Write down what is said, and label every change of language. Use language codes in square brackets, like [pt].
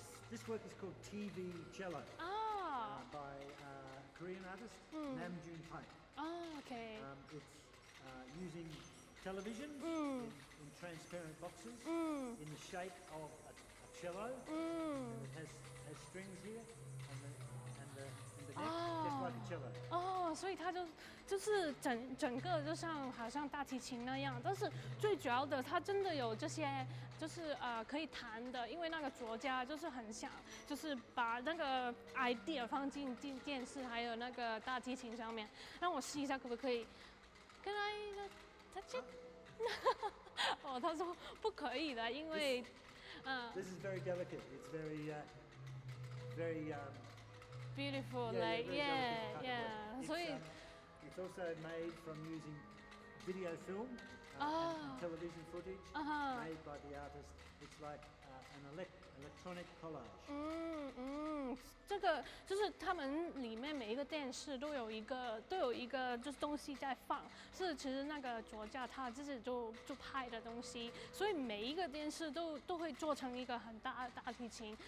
[en] This work is called TV Cello by Korean artist Namjoon Park. Okay. It's using television in transparent boxes in the shape of a cello. And it has strings here and the just like a cello. [zh] 哦，所以它就是整个就像好像大提琴那样，但是最主要的它真的有这些就是可以弹的，因为那个作家就是很想就是把那个 idea 放进电视还有那个大提琴上面，让我试一下可不可以？ [en] Can I touch it？ [zh] 哦，他说不可以的，因为 [en] This is very delicate. It's very, very. beautiful Yeah, like very yeah delicate yeah， cut. [zh] 所以 [en] It's also made from using video film and television footage made by the artist. It's like an electronic collage. [zh] 这个就是他们里面每一个电视都有一个就是东西在放，是其实那个作家他自己就拍的东西，所以每一个电视都会做成一个很大的大提琴。